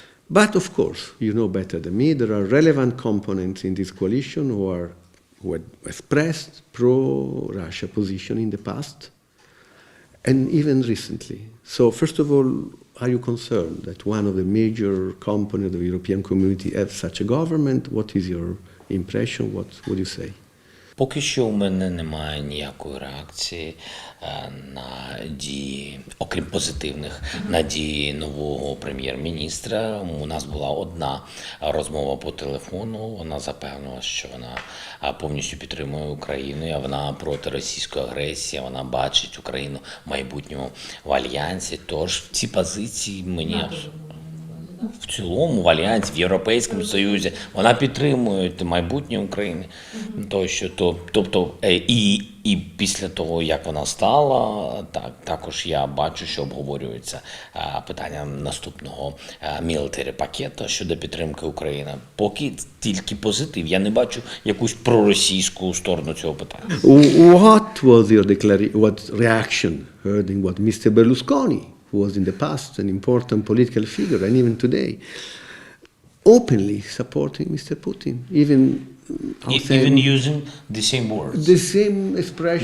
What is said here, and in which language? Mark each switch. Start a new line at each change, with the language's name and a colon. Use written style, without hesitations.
English: But of course, you know better than me, there are relevant components in this coalition who had expressed pro-Russia position in the past, and even recently. So first of all, are you concerned that one of the major components of the European community has such a government? What is your impression? What would you say?
Ukrainian: Поки що у мене немає ніякої реакції на дії, окрім позитивних, на дії нового прем'єр-міністра. У нас була одна розмова по телефону, вона запевнила, що вона повністю підтримує Україну, а вона проти російської агресії, вона бачить Україну в майбутньому в альянсі. Тож ці позиції мені в цілому в альянсі, в Європейському Союзі, вона підтримує майбутнє України. Тобто, і після того, як вона стала, також я бачу, що обговорюється питання наступного military пакету щодо підтримки України. Поки тільки позитив. Я не бачу якусь проросійську сторону цього питання.
English: What was your reaction hearing what Mr. Berlusconi, who was in the past an important political figure, and even today, openly supporting Mr. Putin, even using the same words, the same expression,